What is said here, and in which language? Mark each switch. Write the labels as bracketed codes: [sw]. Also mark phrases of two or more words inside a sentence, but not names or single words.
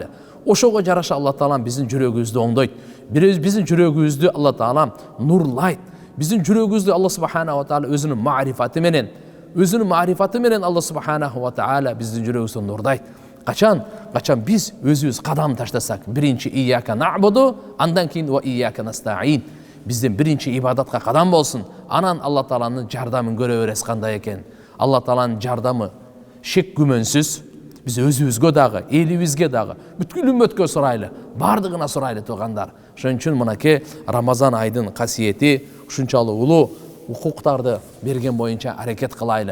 [ky] Ошого жараша Алла Таалам биздин жүрөгүбүздү оңдойт. Биздин жүрөгүбүздү Алла Таалам нурлайт. Биздин жүрөгүбүздү Алла [ar] سبحانه وتعالى [ky] өзүнүн марифаты менен Алла [ar] سبحانه وتعالى [ky] биздин жүрөгүбүздү нурдайт. Качан биз өзүбүз кадам таштасак, биринчи [ar] إياك نعبد, [ky] андан кийин [ar] وإياك نستعين. [ky] Бизден биринчи ибадатка кадам болсун, анан Алла Тааланын жардамын көрө беребиз кандай экен. Алла Тааланын жардамы шек күмөнсүз. Биз өзүбүзгө дагы, элибизге дагы, бүткүл үммөткө сурайлы, бардыгына сурайлы туугандар. Ошон үчүн мынакей Рамазан айдын касиети ушунчалык улуу, укуктарды берген боюнча аракет кылайлы.